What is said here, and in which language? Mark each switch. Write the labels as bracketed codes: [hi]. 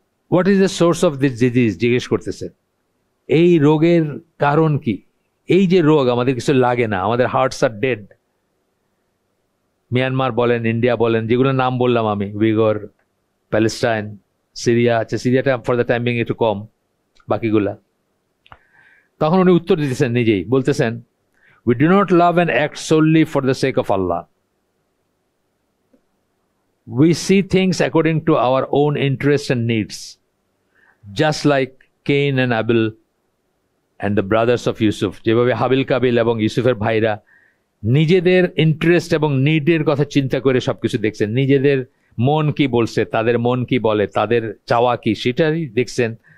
[en] what is the source of this disease [bn] জিজ্ঞেস করতেছে। এই রোগের কারণ কি? এই যে রোগ, আমাদের কিছু লাগে না, আমাদের [en] Hearts are dead. [bn] মিয়ানমার বলেন, ইন্ডিয়া বলেন, যেগুলো নাম বললাম আমি, উইগর, প্যালেস্টাইন, সিরিয়া, আচ্ছা সিরিয়াটা [en] for the time being [bn] একটু কম, বাকিগুলা। তখন উনি উত্তর দিতেছেন নিজেই, বলতেছেন, [en] we do not love and act solely for the sake of Allah. We see things according to our own interests and needs, just like Cain and Abel and the brothers of Yusuf. [bn] যেভাবে হাবিল কাবিল এবং ইউসুফের ভাইরা নিজেদের interest এবং নিডের কথা চিন্তা করে সবকিছু দেখছেন, নিজেদের মন কি বলছে, তাদের মন কি বলে, তাদের চাওয়া কি, সেটাই দেখছেন।